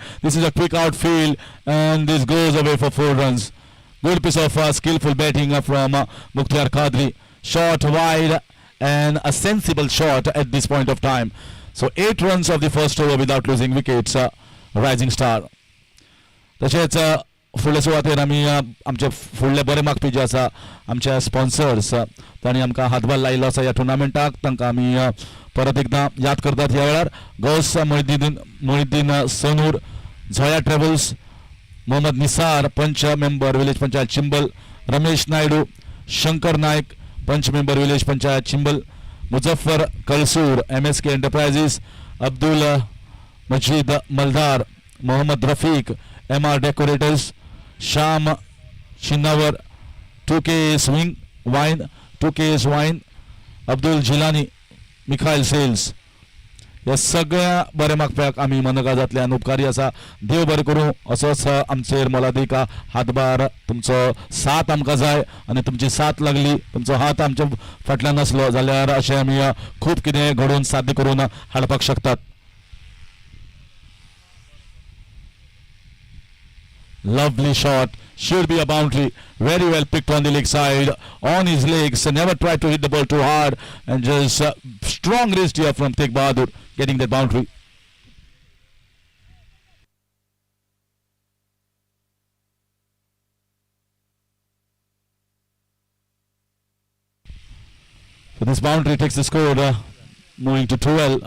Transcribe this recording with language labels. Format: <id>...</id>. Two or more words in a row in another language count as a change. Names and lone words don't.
<en>This is a quick outfield and this goes away for 4 runs. Good piece of skillful batting from Mukhtar Qadri. Short wide and a sensible shot at this point of time. So 8 runs of the first over without losing wickets. Rising star.</en> <kok>तशेंच फुडले सुवातेर आमी आमचे फुडले बरे मागपी जे आसा आमचे स्पॉन्सर्स तांणी आमकां हातभार लायिल्लो आसा ह्या टुर्नामेंटाक तांकां आमी परत एकदां याद करतात ह्या वेळार. गौस मोहिद्दीन सोनूर, झोया ट्रॅव्हल्स, मोहम्मद निसार</kok> <en>panch member village panchayat</en> <kok>चिंबल, रमेश नायडू, शंकर नायक</kok> <en>panch member village panchayat</en> <kok>चिंबल, मुजफ्फर कलसूर MSK एंटरप्राइजेस, अब्दुल मजीद मलदार, मोहम्मद रफीक MR डेकोरेटर्स, Sham Shinnavar, 2K Wine, Abdul Jilani, Mikhail Sales. या सगळ्या बरे मागप्याक आमी मनगजांतल्यान उपकारी आसा. देव बरें करूं. असोच आमचेर मोलादिका हातभार, तुमचो साथ आमकां जाय आनी तुमची साथ लागली, तुमचो हात आमच्या फाटल्यान आसलो जाल्यार अशें आमी खूब कितें घडोवन साध्य करून हाडपाक शकतात.</kok> <en>Lovely shot. Should be a boundary. Very well picked on the leg side. On his legs. Never tried to hit the ball too hard. And just strong wrist here from Teck Bahadur getting that boundary. So this boundary takes the score moving to 12.</en>